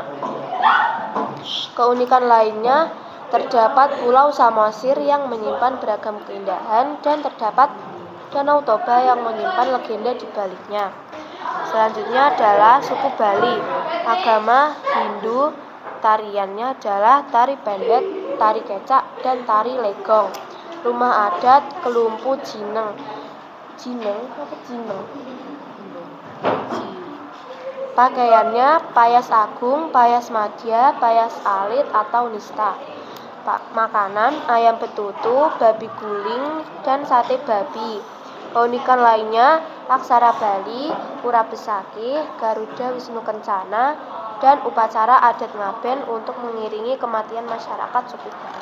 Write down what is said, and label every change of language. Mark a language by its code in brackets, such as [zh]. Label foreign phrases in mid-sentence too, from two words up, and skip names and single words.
[id] Keunikan lainnya, terdapat Pulau Samosir yang menyimpan beragam keindahan dan terdapat Danau Toba yang menyimpan legenda di baliknya. Selanjutnya adalah suku Bali, agama Hindu, tariannya adalah tari pendek, tari kecak, dan tari legong. Rumah adat Kelumpu Jineng. Pakaiannya payas agung, payas madya, payas alit atau nista. Makanan ayam betutu, babi guling, dan sate babi. Keunikan lainnya aksara Bali, pura besakih, Garuda Wisnu Kencana, dan upacara adat ngaben untuk mengiringi kematian masyarakat suku Bali.